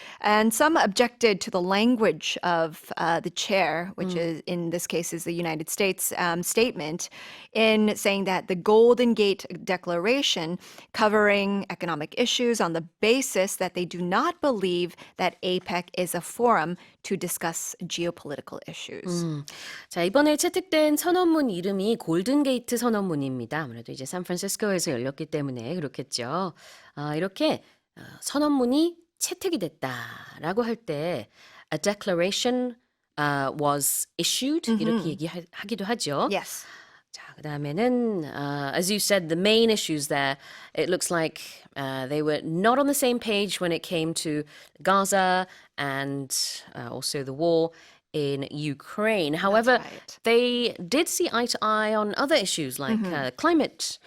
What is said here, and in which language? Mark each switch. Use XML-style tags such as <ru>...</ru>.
<en>And some objected to the language of the chair, which is in this case is the United States statement, in saying that the Golden Gate Declaration covering economic issues on the basis that they do not believe that APEC is a forum to discuss geopolitical issues.</en> <ko>자, 이번에 채택된 선언문 이름이 골든게이트 선언문입니다. 아무래도 이제 샌프란시스코에서 열렸기 때문에 그렇겠죠. 이렇게 선언문이 채택이 됐다라고 할 때</ko> <en>a declaration was issued</en> <ko>이렇게 얘기하기도 하죠.</ko> <en>Yes.</en> <ko>자, 그다음에는</ko> <en>as you said, the main issues there, it looks like they were not on the same page when it came to Gaza and also the war in Ukraine. However, right. they did see eye to eye on other issues like climate</en>